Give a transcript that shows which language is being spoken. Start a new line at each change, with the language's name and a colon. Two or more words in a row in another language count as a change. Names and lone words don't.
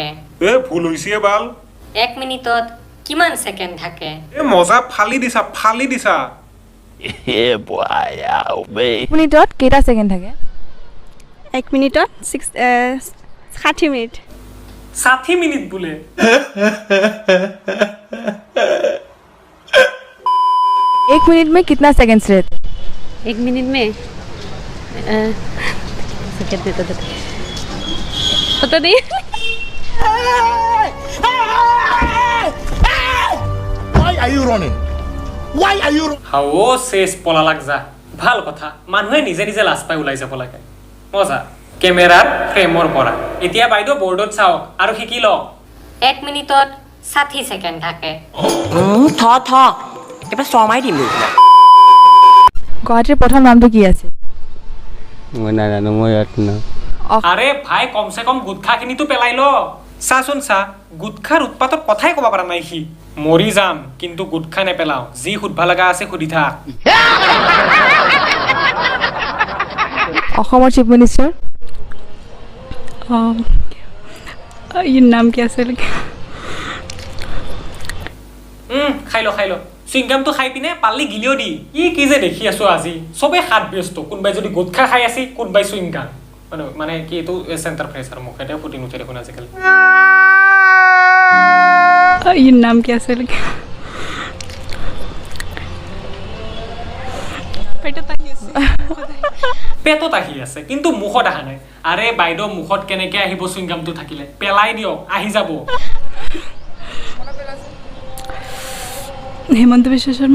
Assamese: ভুল হৈছে বাল। 1 মিনিটত কিমান ছেকেণ্ড থাকে? মজা ফালি দিছা। 1 মিনিটত কেইটা ছেকেণ্ড থাকে? 1 মিনিটত 60 মিনিট। 60 মিনিট বোলে।
Hindi: एक मिनट में कितना सेकंड्स रहते? 1 मिनट में कितने तो पता नहीं।
English: Why are you running?
Assamese: হাও শেষ পলা লাগ যা। ভাল কথা, মানুহে নিজে লাজ পাই ওলাই যাব লাগে। মজা। কেমেৰাৰ ফ্ৰেমৰ পৰা এতিয়া বাইদেউ বৰ্ডত চাওক আৰু শিকি লওক। 1 মিনিটত 60 ছেকেণ্ড থাকে। এবার সময় দিম। গুৱাহাটীৰ প্ৰথম নামটো কি আছিল? মই নাজানো, মই ইয়াত না। আৰে ভাই, কমচে কম গুটখাখিনিতো পেলাই ল। চাচোন চা, গুটখাৰ উৎপাতত কথাই ক'ব পৰা নাই সি। মৰি যাম কিন্তু গুটখা নেপেলাও, যি সুধবা লগা আছে সুধি থাক। অসমৰ
English: chief minister?
Hindi: ये नाम क्या है?
Assamese: খাই ল চুইংগামটো খাই পিনে পাল্লি গিলিও দি। কি যে দেখি আছো আজি, চবেই হাত ব্যস্ত। কোনোবাই যদি গুটখা খাই আছে, কোনোবাই চুইংগাম। মানে কি এইটো চেণ্টাৰ ফ্ৰেছ আৰু মুখেতে ফুটি নুঠে দেখোন আজিকালি।
Hindi: ये नाम क्या है?
Assamese: পেটত আহি আছে কিন্তু মুখত অহা নাই। আৰে বাইদেউ, মুখত কেনেকে আহিব চুইংগামটো থাকিলে? পেলাই দিয়ক, আহি যাব। হিমন্ত বিশ্ব শৰ্মা।